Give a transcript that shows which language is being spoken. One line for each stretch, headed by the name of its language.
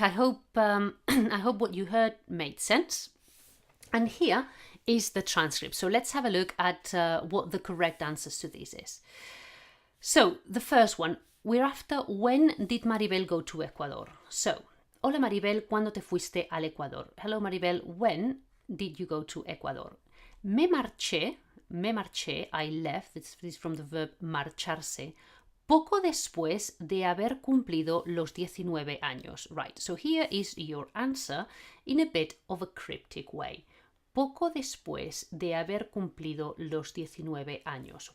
English: I hope I hope what you heard made sense. And here is the transcript. So let's have a look at what the correct answers to this is. So the first one, we're after when did Maribel go to Ecuador?
Spanish: So, hola Maribel, ¿cuándo te fuiste al Ecuador?
English: Hello Maribel, when did you go to Ecuador?
Spanish: Me marché,
English: I left, this is from the verb
Spanish: marcharse, poco después de haber cumplido los 19 años.
English: Right, so here is your answer in a bit of a cryptic way.
Spanish: Poco después de haber cumplido los 19 años.